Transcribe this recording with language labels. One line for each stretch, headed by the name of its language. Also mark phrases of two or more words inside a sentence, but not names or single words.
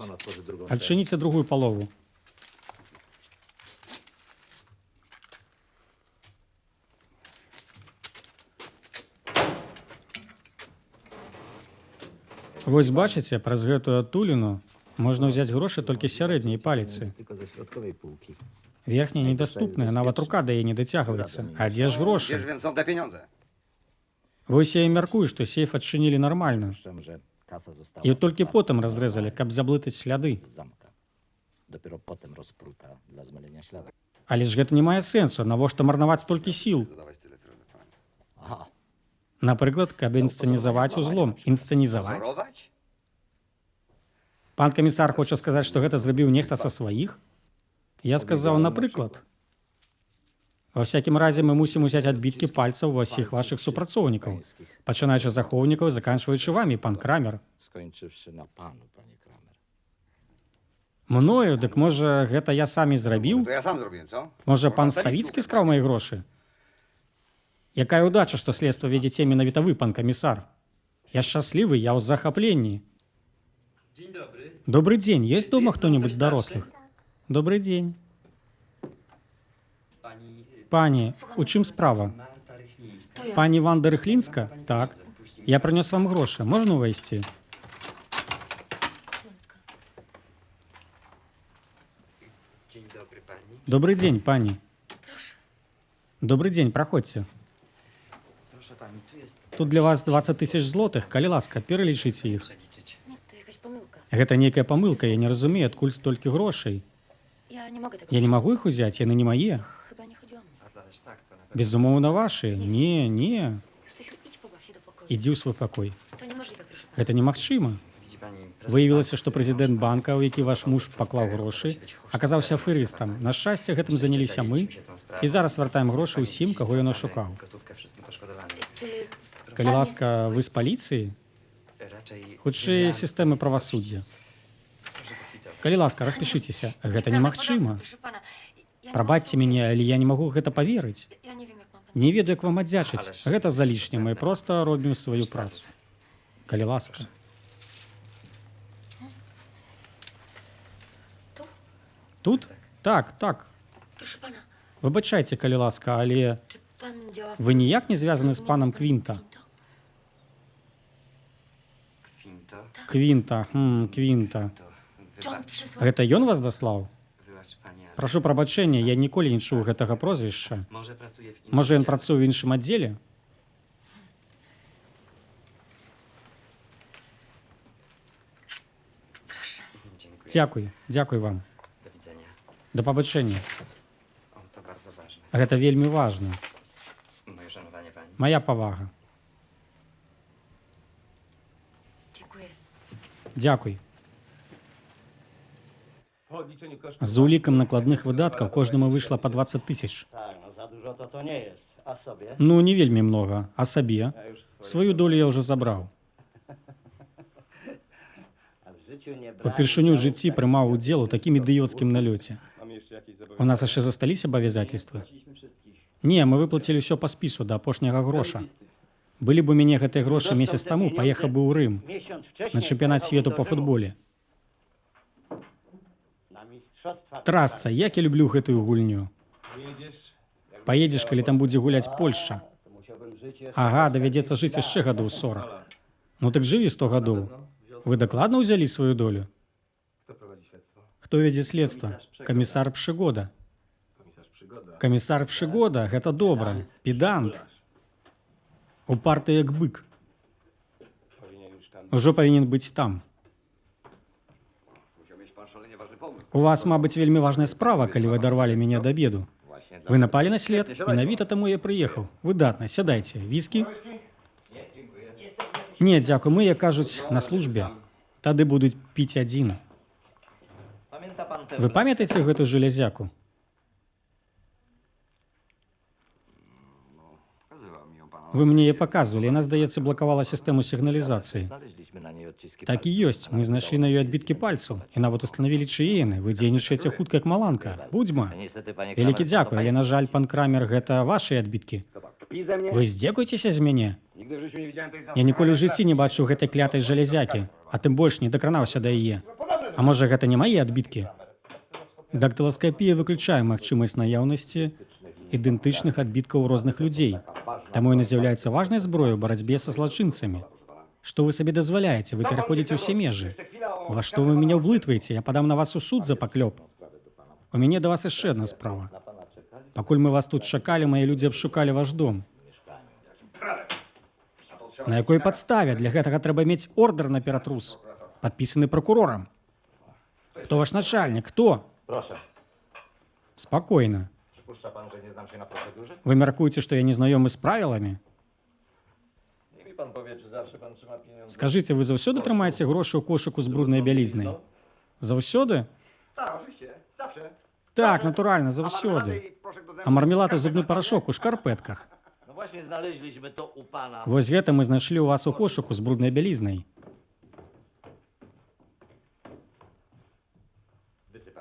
Belarusian: Адчыніце другую палову. Вось бачыце, праз гэтую адтуліну можна ўзяць грошы толькі з сярэдняй паліцы.
Polish: Tylko ze środkowej półki.
Belarusian: Верхняя недаступная, нават рука да яе не дацягваецца. А дзе ж грошы?
Polish: Wiesz, więc są te pieniądze.
Belarusian: Вось я і мяркую, што сейф адчынілі нармальна.
Polish: Przypuszczam, że kasa została
Belarusian: І толькі потым разрэзалі, каб заблытаць сляды.
Polish: z zamka. Dopiero potem rozpruta dla zmylenia śladów.
Belarusian: Але ж гэта не мае сэнсу, навошта марнаваць столькі сіл?
Polish: Zadawać tyle trudno, panie. Aha,
Belarusian: Напрыклад, каб інсцэнізаваць узлом. Інсцэнізаваць?
Polish: Pozorować?
Belarusian: Пан камісар хоча сказаць, што гэта зрабіў нехта са сваіх? Я сказаў, напрыклад. Ва всякім разе мы мусім узяць адбіткі пальцаў ва ўсіх вашых супрацоўнікаў, пачынаючы з ахоўнікаў, заканчваючы вамі, пан Крамер.
Polish: skończywszy na panu, panie Kramer.
Belarusian: Мною, дык можа, гэта я самі зрабіў?
Polish: To ja sam zrobiłem, co?
Belarusian: Можа, пан Ставіцкі скраў мае грошы? Якая ўдача, што следства вядзеце менавіта вы, пан камісар. Я шчаслівы, я ў захапленні. Добрый дзень, ёсць дома хто-небудзь з дарослых? Добрый дзень. Пані, у чым справа?
Polish: To ja.
Belarusian: Пані Ванда Рыхлінска? Так. Я прынёс вам грошы. Можна ўвайсці?
Polish: Dzień dobry pani.
Belarusian: Добрый дзень, пані. Добрый дзень, праходзьце.
Polish: Proszę pani, tu jest
Belarusian: Тут для вас 20 тысяч злотых. Калі ласка, пералічыце іх.
Polish: przeliczyć. Nie, to jakaś pomyłka.
Belarusian: Гэта нейкая памылка, я не разумею, адкуль столькі грошай.
Polish: Ja nie mogę tego
Belarusian: Я не
Polish: przyjąć.
Belarusian: магу іх узяць, яны не мае.
Polish: Chyba nie chodzi o mnie. Ależ tak, to na pewno.
Belarusian: Безумоўна, вашы. Не, не.
Polish: Krzysiu, idź pobaw się do pokoju.
Belarusian: Ідзі ў свой пакой.
Polish: To niemożliwe, proszę pana.
Belarusian: Гэта немагчыма.
Polish: Widzi pani,
Belarusian: Выявілася, што прэзідэнт банка, у які ваш муж паклаў грошы, аказаўся аферыстам. На шчасце, гэтым заняліся мы, і зараз вяртаем грошы ўсім, каго ён ашукаў.
Polish: Gotówkę wszystkim poszkodowanym. Czy
Belarusian: Калі ласка, вы з паліцыі?
Polish: Raczej
Belarusian: Хутчэй сістэмы правасуддзя.
Polish: Proszę pokwitować.
Belarusian: Калі ласка, распішыцеся. Гэта немагчыма.
Polish: Proszę pana, ja nie
Belarusian: Прабачце
Polish: mogę
Belarusian: мяне, але я не магу гэта паверыць.
Polish: Ja nie wiem, jak mam pana.
Belarusian: Не ведаю, як вам аддзячыць. Гэта залішне, мы проста робім сваю працу. Калі ласка.
Polish: Tu?
Belarusian: Тут? Так, так.
Polish: Proszę pana,
Belarusian: Выбачайце, калі ласка, але
Polish: czy pan działa w...
Belarusian: вы ніяк не звязаны з панам Квінта?
Polish: Kwinto,
Belarusian: Квінта, Квінта.
Polish: to Czy on wybacz, przysłał...
Belarusian: Гэта ён вас даслаў?
Polish: wybacz pani, ale
Belarusian: Прашу прабачэння, я ніколі не чуў гэтага прозвішча.
Polish: może pracuje w innym
Belarusian: Можа, ён
Polish: oddziale.
Belarusian: працуе ў іншым аддзеле?
Polish: Dziękuję.
Belarusian: Дзякуй, дзякуй вам.
Polish: Do widzenia.
Belarusian: Да пабачэння.
Polish: O, to bardzo ważne.
Belarusian: Гэта вельмі важна.
Polish: Moje szanowanie pani.
Belarusian: Моя павага.
Polish: Dziękuję.
Belarusian: Дякуй.
Polish: Po odliczeniu kosztów...
Belarusian: За улікам накладных выдаткаў кожнаму выйшла па 20 тысяч.
Polish: Tak, no za dużo to nie jest. A sobie?
Belarusian: Ну, не вельмі многа. А сабе? Сваю долю я ўжо забраў.
Polish: A w życiu nie brali...
Belarusian: Упершыню ў жыцці прымаў удзел у такім ідыёцкім налёце.
Polish: Mamy jeszcze jakieś
Belarusian: У
Polish: zobowiązania?
Belarusian: нас яшчэ засталіся абавязацельствы?
Polish: Płaciliśmy wszystkich.
Belarusian: Не, мы выплацілі ўсё па спісу да апошняга гроша. Былі б у мяне гэтыя грошы месяц таму, паехаў бы ў Рым
Polish: Miesiąc wcześniej...
Belarusian: на чэмпіянат свету па футболе.
Polish: Na mistrzostwa...
Belarusian: Трасца, як я люблю гэтую гульню.
Polish: Jedziesz...
Belarusian: Паедзеш, калі там будзе гуляць Польшча.
Polish: To musiałbym żyć jeszcze...
Belarusian: Ага, давядзецца жыць яшчэ гадоў 40. Ну так жыві 100 гадоў. Вы дакладна ўзялі сваю долю?
Polish: Kto prowadzi śledztwo?
Belarusian: Хто вядзе следства? Камісар Прыгода.
Polish: Komisarz Przygoda.
Belarusian: Камісар Прыгода, гэта добра. Педант. Упарты як бык.
Polish: Powinien już tam...
Belarusian: Ужо павінен быць там.
Polish: Musiał mieć pan szalenie ważny pomysł.
Belarusian: У вас, мабыць, вельмі важная справа, калі вы дарвалі мяне да обеду.
Polish: Właśnie
Belarusian: Вы напалі на след? Менавіта таму я прыехаў. Выдатна, сядайце. Віскі? Не, дзякуй, мы, як кажуць, на службе. Тады будуць піць адзін.
Polish: Pamięta pan tę
Belarusian: Вы памятаеце гэту жалезяку?
Polish: Pokazywał mi ją pan.
Belarusian: Вы мне яе паказвалі, яна, здаецца, блакавала сістэму сігналізацыі.
Polish: Znaleźliśmy na niej odciski
Belarusian: Так і ёсць, мы знайшлі на ёй адбіткі пальцаў і нават устанавілі чые яны. Вы дзейнічаеце хутка як маланка. Будзьма.
Polish: Niestety, panie
Belarusian: Вялікі
Polish: Kramer,
Belarusian: дзякуй, але, на жаль, пан Крамер, гэта вашыя адбіткі.
Polish: Kpi ze mnie?
Belarusian: Вы здзекуецеся з мяне?
Polish: Nigdy w życiu nie widziałem tej
Belarusian: Я ніколі ў жыцці не бачыў гэтай клятай жалезякі, а тым больш не дакранаўся да яе. А можа, гэта не мае адбіткі? Дактыласкапія выключае магчымасць наяўнасці ідэнтычных адбіткаў розных людзей. Таму яна з'яўляецца важнай зброяй у барацьбе са злачынцамі. Што вы сабе дазваляеце? Вы пераходзіце ўсе межы. Ва што вы мяне ўблытваеце? Я падам на вас у суд за паклёп. У мяне да вас яшчэ адна справа. Пакуль мы вас тут чакалі, мае людзі абшукалі ваш дом. На якой падставе? Для гэтага трэба мець ордэр на ператрус, падпісаны пракурорам. Хто ваш начальнік? Хто?
Polish: Proszę.
Belarusian: Спакойна.
Polish: Przypuszcza pan, że nie znam się na procedurze?
Belarusian: Вы мяркуеце, што я не знаёмы з правіламі?
Polish: Niech mi pan powie, czy zawsze pan trzyma pieniądze.
Belarusian: Скажыце, вы заўсёды трымаеце грошы ў кошыку з бруднай бялізнай? Заўсёды?
Polish: Tak, oczywiście. Zawsze.
Belarusian: Так, натуральна, заўсёды. А мармелад і зубны парашок у шкарпэтках.
Polish: No właśnie znaleźliśmy to u pana.
Belarusian: Вось гэта мы знайшлі ў вас у кошыку з бруднай бялізнай.
Polish: Wysypać.